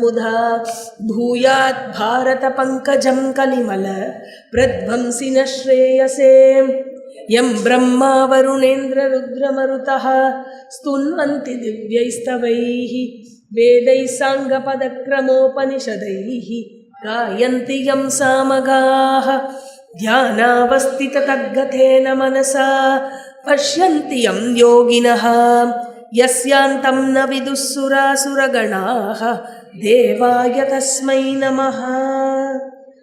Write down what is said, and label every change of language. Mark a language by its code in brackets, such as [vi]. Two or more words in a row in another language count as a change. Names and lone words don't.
[sa] मुदा भूयात् भारत पङ्कजं कलिमल प्रध्वंसिन श्रेयसे यं ब्रह्मा वरुणेन्द्र रुद्रमरुतः स्तुन्वन्ति दिव्यैस्तवैः वेदैः साङ्गपदक्रमोपनिषदैः गायन्ति यं सामगाः ध्यानावस्थिततद्गतेन मनसा पश्यन्ति यं योगिनः यस्यान्तं न विदुः सुरासुरगणाः देवाय तस्मै नमः.